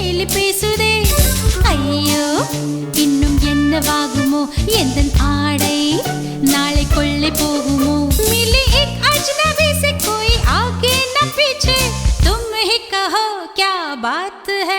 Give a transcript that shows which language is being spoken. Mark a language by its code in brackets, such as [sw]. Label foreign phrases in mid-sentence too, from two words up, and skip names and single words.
[ta] பேசுதே. ஐயோ இன்னும் என்னவாகுமோ எந்தன் ஆடை நாளை கொள்ளை போகுமோ. [hi] मिली एक अजनबी से कोई आगे न पीछे तुम ही कहो क्या बात है.